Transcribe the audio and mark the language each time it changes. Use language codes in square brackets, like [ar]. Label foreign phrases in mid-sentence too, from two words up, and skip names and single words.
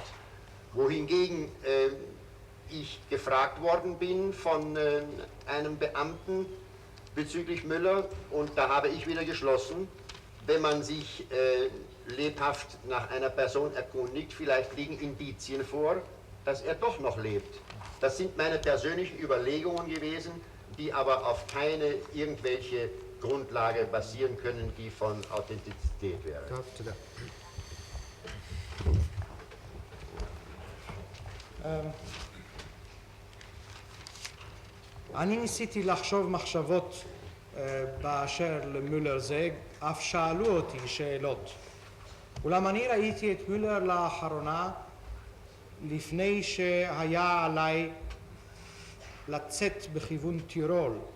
[de] Wohingegen ich gefragt worden bin von einem Beamten bezüglich Müller, und da habe ich wieder geschlossen, wenn man sich lebhaft nach einer Person erkundigt, vielleicht liegen Indizien vor, dass er doch noch lebt. Das sind meine persönlichen Überlegungen gewesen, die aber auf keine irgendwelche Grundlage basieren können, die von Authentizität wäre. [he] אני ניסיתי לחשוב מחשבות באשר למולר זה, אף שאלו אותי שאלות. אולם אני ראיתי את מולר לאחרונה לפני שהיה עליי לצאת בכיוון טירול.